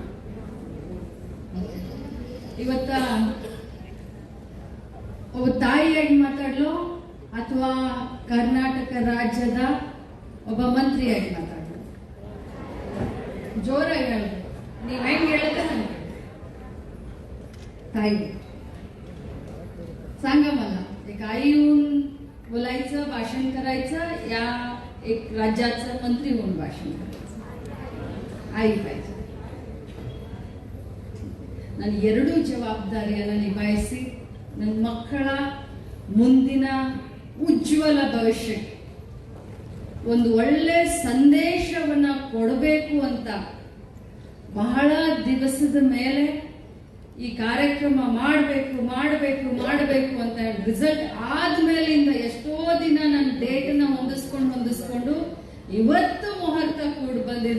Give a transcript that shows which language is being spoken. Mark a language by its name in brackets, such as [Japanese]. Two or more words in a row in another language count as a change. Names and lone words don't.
[Kannada] ಇವತ್ತ ಒಬ್ಬ ತಾಯಿಯಾಗಿ ಮಾತಾಡ್ಲೋ ಅಥವಾ ಕರ್ನಾಟಕ ರಾಜ್ಯದ ಒಬ್ಬ ಮಂತ್ರಿಯಾಗಿ ಮಾತಾಡ್ಲೋ? ಜೋರಾಗಿ ಹೇಳ. ನೀವ್ ಹೆಂಗ್ ಹೇಳ್ತಾ ನನಗೆ [Marathi] ताई सांगा मला एक आई होऊन बोलायचं, भाषण करायचं, या एक राज्याचं मंत्री होऊन भाषण करायचं. आई पाहिजे. [Kannada] ನಾನು ಎರಡೂ ಜವಾಬ್ದಾರಿಯನ್ನು ನಿಭಾಯಿಸಿ ನನ್ನ ಮಕ್ಕಳ ಮುಂದಿನ ಉಜ್ವಲ ಭವಿಷ್ಯಕ್ಕೆ ಒಂದು ಒಳ್ಳೆ ಸಂದೇಶವನ್ನ ಕೊಡಬೇಕು ಅಂತ ಬಹಳ ದಿವಸದ ಮೇಲೆ ಈ ಕಾರ್ಯಕ್ರಮ ಮಾಡಬೇಕು ಅಂತ ರಿಸಲ್ಟ್ ಆದ್ಮೇಲಿಂದ ಎಷ್ಟೋ ದಿನ ನನ್ನ ಡೇಟನ್ನ ಹೊಂದಿಸ್ಕೊಂಡು ಇವತ್ತು ಮುಹೂರ್ತ ಕೂಡ ಬಂದಿದೆ.